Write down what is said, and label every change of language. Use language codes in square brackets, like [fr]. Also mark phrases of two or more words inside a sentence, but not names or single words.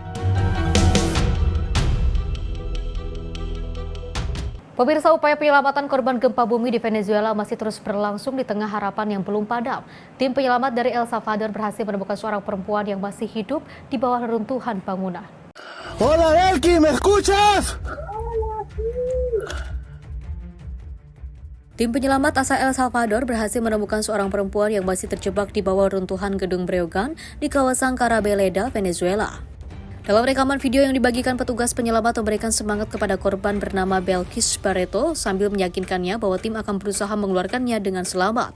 [id] Pemirsa, upaya penyelamatan korban gempa bumi di Venezuela masih terus berlangsung di tengah harapan yang belum padam. Tim penyelamat dari El Salvador berhasil menemukan seorang perempuan yang masih hidup di bawah reruntuhan bangunan. [es] Hola, Elki, ¿me escuchas? [id] Tim penyelamat asal El Salvador berhasil menemukan seorang perempuan yang masih terjebak di bawah runtuhan gedung Breogán di kawasan Carabeleda, Venezuela. Dalam rekaman video yang dibagikan petugas penyelamat memberikan semangat kepada korban bernama Belkis Barreto sambil meyakinkannya bahwa tim akan berusaha mengeluarkannya dengan selamat.